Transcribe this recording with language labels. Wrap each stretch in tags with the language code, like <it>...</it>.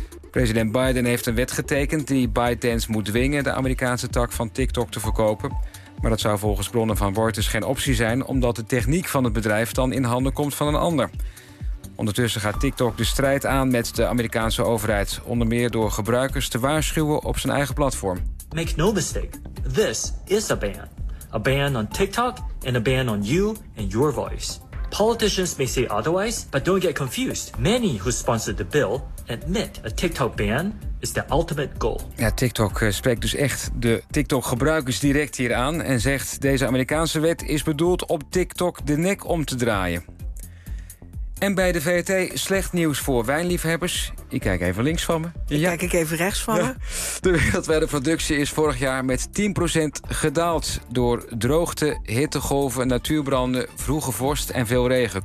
<nl>President Biden heeft een wet getekend die ByteDance moet dwingen de Amerikaanse tak van TikTok te verkopen. Maar dat zou volgens bronnen van Reuters geen optie zijn, omdat de techniek van het bedrijf dan in handen komt van een ander. Ondertussen gaat TikTok de strijd aan met de Amerikaanse overheid, onder meer door gebruikers te waarschuwen op zijn eigen platform.</nl> <en>Make no mistake, this is a ban. A ban on TikTok and a ban on you and your voice. Politicians may say otherwise, but don't get confused. Many who sponsored the bill admit a TikTok ban is the ultimate goal.</en> <nl>Ja, TikTok spreekt dus echt de TikTok-gebruikers direct hier aan en zegt deze Amerikaanse wet is bedoeld om TikTok de nek om te draaien. En bij de VRT slecht nieuws voor wijnliefhebbers. Ik kijk even links van me. Ja. Kijk ik even rechts van me. De wereldwijdeproductie is vorig jaar met 10% gedaald door droogte, hittegolven, natuurbranden, vroege vorst en veel regen.</nl>